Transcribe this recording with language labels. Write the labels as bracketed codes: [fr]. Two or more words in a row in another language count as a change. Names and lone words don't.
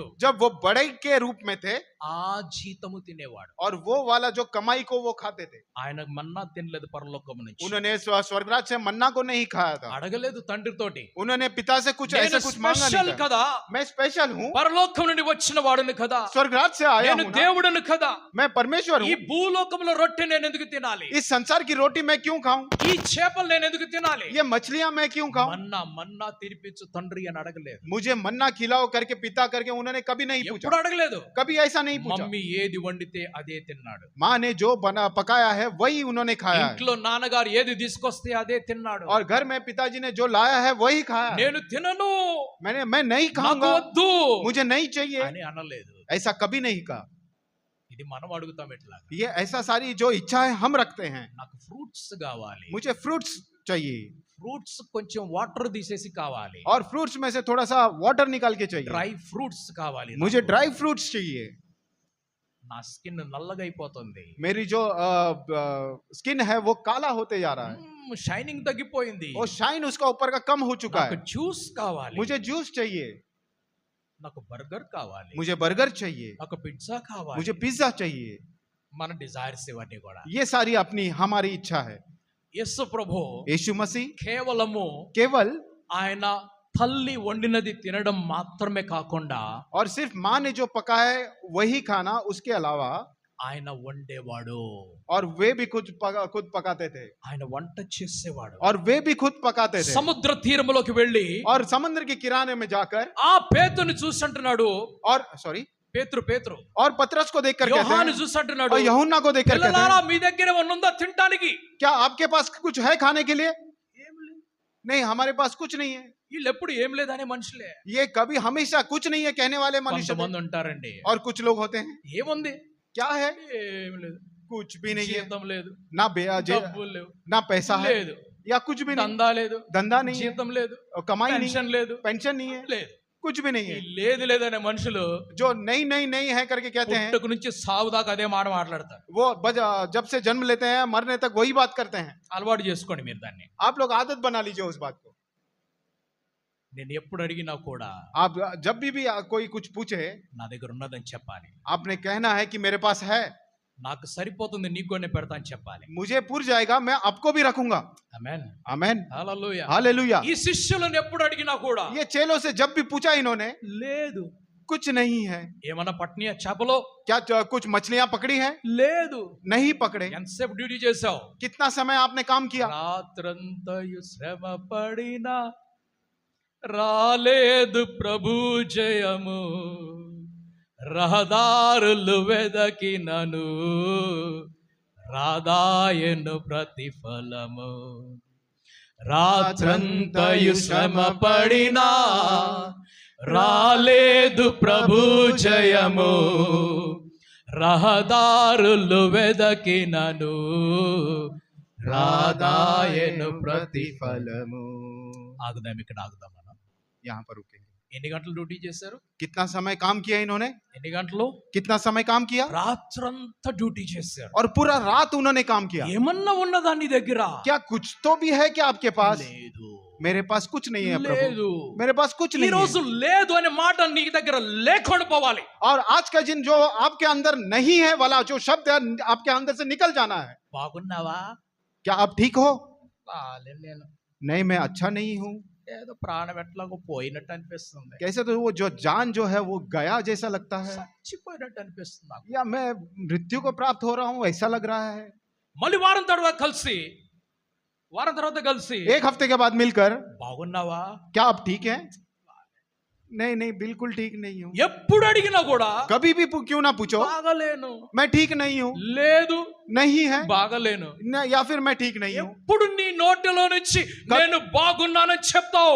[hi] जब वो बड़ाई के रूप में थे [te] ఆ జీతము తినేవాడు. [hi] और वो वाला जो कमाई को वो खाते थे. [te] ఆయన మన్నా తినలేదు పరలోకం నుంచి. [hi] उन्होंने स्वर्गराज से मन्ना को नहीं खाया था. [te] అడగలేదు తండ్రితోటి. [hi] उन्होंने पिता से कुछ ऐसा कुछ मांगा [te] స్పెషల్ [hi] नहीं था. [te] కదా, [hi] मैं स्पेशल हूँ. [te] పరలోకం నుండి వచ్చిన వాడుని కదా, [hi] स्वर्गराज से आया [te] నేను [hi] हूँ ना. [te] దేవుడును కదా, [hi] मैं परमेश्वर [te] ఈ [hi] हूँ. [te] భూలోకంలో రొట్టె నేను ఎందుకు తినాలి? [hi] इस संसार की रोटी मैं क्यों खाऊं? [te] ఈ చేపలు నేను ఎందుకు తినాలి? [hi] ये मछलियां मैं क्यों खाऊं? [te] మన్నా తినిపించు తండ్రి అని అడగలేదు. [hi] मुझे मन्ना खिलाओ करके पिता करके उन्होंने कभी नहीं पूछा. [te] ఎప్పుడు అడగలేదు. [hi] कभी ऐसा नहीं पूछा. [te] మమ్మీ ఏది వండితే అదే తిన్నాడు. [hi] माँ ने जो पकाया है वही उन्होंने खाया है. [te] ఇంట్లో నాన్నగారు ఏది తీసుకొస్తే అదే తిన్నాడు. [hi] और घर में पिताजी ने जो लाया है वही खाया है. [te] నేను తినను, [hi] मैं नहीं [te] నాకు [hi] खाऊंगा, [te] వద్దు [hi] मुझे नहीं चाहिए, [te] అని అనలేదు. [hi] ऐसा कभी नहीं कहा. [te] ఇది మనం అడుగుతాం ఎట్లా? [hi] ये ऐसा सारी जो इच्छा है हम रखते हैं. [te] నాకు ఫ్రూట్స్ కావాలి, [hi] मुझे फ्रूट्स चाहिए [te] ఫ్రూట్స్ కొంచెం వాటర్ తీసేసి కావాలి, [hi] और फ्रूट्स में से थोड़ा सा वाटर निकाल के चाहिए. [te] డ్రై ఫ్రూట్స్ కావాలి, [hi] मुझे ड्राई फ्रूट्स चाहिए. [te] నా స్కిన్ నల్లగా అయిపోతుంది, [hi] मेरी जो स्किन है वो काला होते जा रहा है. [te] షైనింగ్ తగ్గిపోయింది, [hi] वो शाइन उसका ऊपर का कम हो चुका [te] నాకు [hi] है. [te] జ్యూస్ కావాలి, [hi] मुझे जूस चाहिए, [te] నాకు బర్గర్ కావాలి, [hi] मुझे बर्गर चाहिए, [te] నాకు పిజ్జా కావాలి. [hi] मुझे पिज्जा चाहिए. [te] మన డిజైర్స్ ఇవన్నీ కూడా. [hi] ये सारी अपनी हमारी इच्छा है. [te] యేసు ప్రభు [hi] यीशु मसीह [te] కేవలము [hi] केवल [te] ఆయన తల్లి వండినది తినడం మాత్రమే కాకుండా [hi] और सिर्फ माँ ने जो पकाया है वही खाना, उसके अलावा [te] ఆయన వండేవాడు, [hi] और वे भी खुद पकाते थे, [te] ఆయన వంట చేసేవాడు. [hi] और वे भी खुद पकाते थे. [te] సముద్ర తీరములోకి వెళ్ళి [hi] और समुद्र के किनारे में जाकर [te] ఆ పేతుని చూసి అంటున్నాడు, [hi] और सॉरी [te] పేతురు [hi] और पतरस को देखकर कहते [te] యోహాను [hi] हैं, [te] చూసి అంటున్నాడు, [hi] और यूहन्ना को देखकर कहते [te] పిల్లలారా [hi] हैं, [te] మీ దగ్గర ఏమన్నా ఉందా తినడానికి? [hi] क्या आपके पास कुछ है खाने के लिए? नहीं, हमारे पास कुछ नहीं है. [te] వీళ్ళు ఎప్పుడు ఏం లేదనే మనుషులే. [hi] ये कभी हमेशा कुछ नहीं है कहने वाले मनुष्य थे. [te] కొంతమంది ఉంటారండి, [hi] और कुछ लोग होते हैं, [te] ఏముంది, [hi] क्या है? [te] ఏం లేదు, [hi] कुछ भी नहीं है, [te] జీతం లేదు, [hi] ना ब्याज, [te] డబ్బులు లేవు, [hi] ना पैसा है, [te] లేదు, [hi] या कुछ भी नहीं, [te] దందా లేదు, [hi] धंधा नहीं है, [te] జీతం లేదు, [hi] और कमाई नहीं है, [te] పెన్షన్ లేదు, [hi] पेंशन नहीं है, [te] లేదు. [hi] कुछ भी नहीं [te] ఈ [hi] है. [te] లేదు లేదనే మనుషులు [hi] जो नहीं नहीं नहीं है करके कहते हैं, [te] పుట్టుక నుంచి సావు దాకా అదే మాట మాట్లాడతారు. [hi] वो जब से जन्म लेते हैं मरने तक वही बात करते हैं. [te] అలవాటు చేసుకోండి మీరు దాన్ని. [hi] आप लोग आदत बना लीजिए उस बात को. [te] నేను ఎప్పుడు అడిగినా కూడా [hi] आप जब भी कोई कुछ पूछे, [te] నా దగ్గర ఉన్నదని చెప్పాలి. [hi] आपने कहना है कि मेरे पास है, [te] నాకు సరిపోతుంది నీకు కొన్ని పెడతా అని చెప్పాలి. [hi] मुझे पूर जाएगा, मैं आपको भी रखूंगा. [te] ఆమేన్, [hi] आमेन, [te] హల్లెలూయా. [hi] हालेलुया. [te] ఈ శిష్యులను ఎప్పుడు అడిగినా కూడా [hi] ये चेलों से जब भी पूछा इन्होंने, [te] లేదు. [hi] कुछ नहीं है. [te] ఏమన్నా పట్నియా చేపలో? [hi] क्या कुछ मछलियां पकड़ी हैं? [te] లేదు. [hi] नहीं पकड़े. [te] ఎంతసేపు డ్యూటీ చేసావు? [hi] कितना समय आपने काम किया? [te] రాత్రంతయు శ్రమ పడినా రాలేదు ప్రభు జయము, రహదారులు వెదకినను రాదాయను ప్రతిఫలము. రాత్రంతయు శ్రమ పడినా రాలేదు ప్రభు జయము, రహదారులు వెదకినను రాదాయను ప్రతిఫలము. ఆగుదాం, ఇక్కడ ఆగుదాం మనం. [hi] यहाँ पर रुकेंगे. [te] ఎన్ని గంటలు డ్యూటీ చేశారు? [hi] कितना समय काम किया इन्होंने? [te] ఎన్ని గంటలు? [hi] कितना समय काम किया? [te] రాత్రంతా డ్యూటీ చేశారు. [hi] और पूरा रात उन्होंने काम किया. [te] ఏమన్నా ఉన్నదా నీ దగ్గర? [hi] क्या कुछ तो भी है क्या आपके पास? [te] లేదు. [hi] मेरे पास कुछ नहीं है प्रभु, [te] లేదు. [hi] मेरे पास कुछ [te] ఈ [hi] नहीं [te] రోజు [hi] है. [te] లేదు అనే మాట నీ దగ్గర లేకుండా పోవాలి. [hi] और आज का दिन जो आपके अंदर नहीं है वाला जो शब्द है आपके अंदर से निकल जाना है. [te] బాగున్నావా? [hi] क्या आप ठीक हो? [te] బాలేను నేను. [hi] नहीं, मैं अच्छा नहीं हूँ. [te] ఏదో ప్రాణం ఎట్లాగో పోయినట్టు అనిపిస్తుంది, [hi] कैसे तो वो जो जान जो है वो गया जैसा लगता है, [te] చచ్చిపోయినట్టు అనిపిస్తుంది నాకు. [hi] या मैं मृत्यु को प्राप्त हो रहा हूँ ऐसा लग रहा है. [te] మళ్ళీ వారం తర్వాత కలిసి [hi] एक हफ्ते के बाद मिलकर, [te] బాగున్నావా? [hi] क्या आप ठीक हैं? नहीं नहीं, बिल्कुल ठीक नहीं हूँ. [te] ఎప్పుడు అడిగినా కూడా [hi] कभी भी क्यों ना पूछो, [te] బాగలేను, [hi] मैं ठीक नहीं हूँ, [te] లేదు, [hi] नहीं है, [te] బాగలేను. [hi] या फिर मैं ठीक नहीं हूँ. [te] ఎప్పుడు నీ నోటిలో నుంచి నేను బాగున్నానని చెప్తావు?